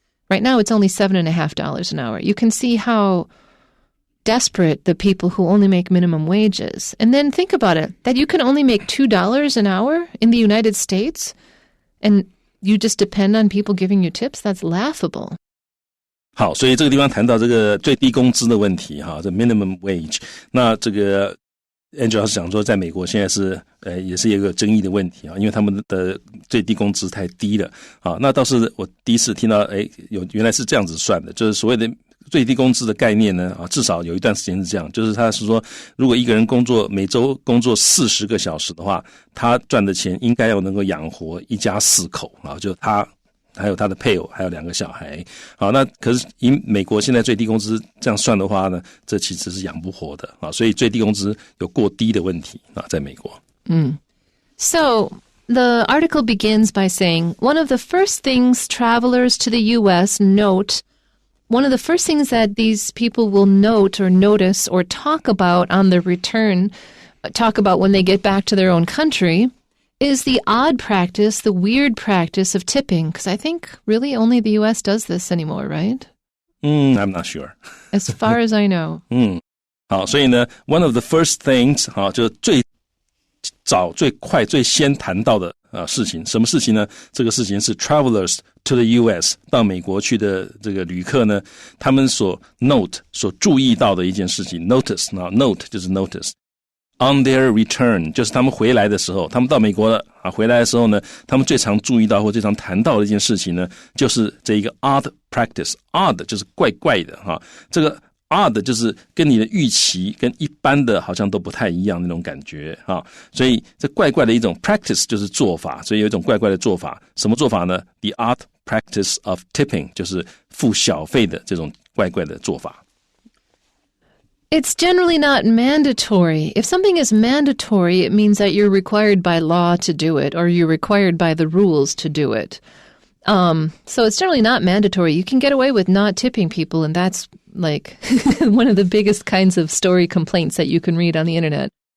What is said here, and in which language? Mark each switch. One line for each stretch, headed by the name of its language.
English: Right now, it's only $7.50 an hour. You can see how desperate the people who only make minimum wages. And then think about it, that you can only make $2 an hour in the United States, and you just depend on people giving you tips? That's laughable.
Chinese: 好，所以这个地方谈到这个最低工资的问题哈，这 minimum wage。那这个 Angela 是讲说，在美国现在是也是一个争议的问题啊，因为他们的最低工资太低了啊。那倒是我第一次听到，原来是这样子算的，就是所谓的最低工资的概念呢啊，至少有一段时间是这样，就是他是说，如果一个人每周工作40个小时的话，他赚的钱应该要能够养活一家4口啊，就他还有他的配偶，还有2个小孩。好，那可是以美国现在最低工资这样算的话呢，这其实是养不活的啊，所以最低工资有过低的问题啊，在美国。
English: So the article begins by saying, one of the first things travelers to the U.S. note, one of the first things that these people will note or notice or talk about on their return, talk about when they get back to their own country, is the odd practice, the weird practice of tipping. Because I think really only the U.S. does this anymore, right? I'm not sure. As far as I know.
Chinese: 好，所以呢
English: one of the first things
Chinese: 好，就最早最快最先谈到的事情，什么事情呢？这个事情是
English: travelers to the U.S.
Chinese: 到美国去的这个旅客呢，他们所 note 所注意到的一件事情 notice 啊 note 就是
English: notice on their return
Chinese: 就是他们回来的时候，他们到美国了啊，回来的时候呢，他们最常注意到或最常谈到的一件事情呢，就是这一个 odd practice odd 就是怪怪的哈，这个odd 就是跟你的预期跟一般的好像都不太一样那种感觉啊，所以这怪怪的一种 practice 就是做法，所以有一种怪怪的做法，什么做法呢？
English: The odd practice of tipping
Chinese: 就是付小费的这种怪怪的做法。
English: It's generally not mandatory. If something is mandatory, it means that you're required by law to do it, or you're required by the rules to do it. So it's generally not mandatory. You can get away with not tipping people, and that's like one of the biggest kinds of story complaints that you can read on the internet.